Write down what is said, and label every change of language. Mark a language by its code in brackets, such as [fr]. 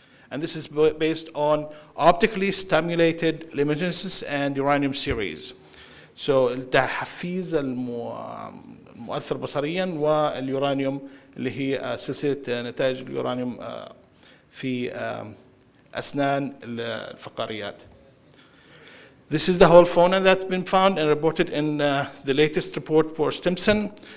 [en] And this is based on optically stimulated luminescence and uranium series. [ar] So التحفيز المؤثر بصريا واليورانيوم اللي هي سلسلة نتائج اليورانيوم في أسنان الفقاريات. [en] This is the whole fauna that's been found and reported in the latest report for Stimson.